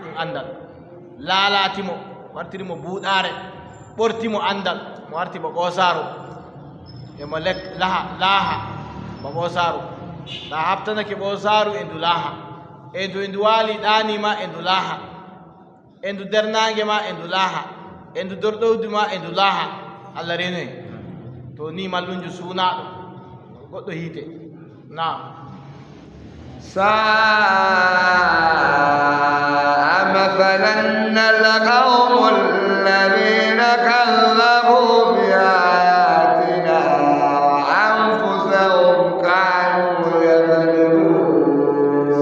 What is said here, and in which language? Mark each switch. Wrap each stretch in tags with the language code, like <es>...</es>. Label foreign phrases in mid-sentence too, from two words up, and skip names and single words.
<ff>ɗum andal laalatimo wartirimo buuɗare ɓortimo andal mo warti ba ɓoosaru emo laaha ba ɓoosaru ta habtanake ɓoosaru e ndu laaha e ndu waali ɗanima e ndu laaha e ndu dernangue ma e ndu laaha e ndu dorɗowdi ma e ndu laaha Allah reno en to ni mallunju suunaɗo goɗɗo hiite naam</ff> <ar>ساء مثلا القوم الذين كذبوا بآياتنا وأنفسهم كانوا يظلمون</ar>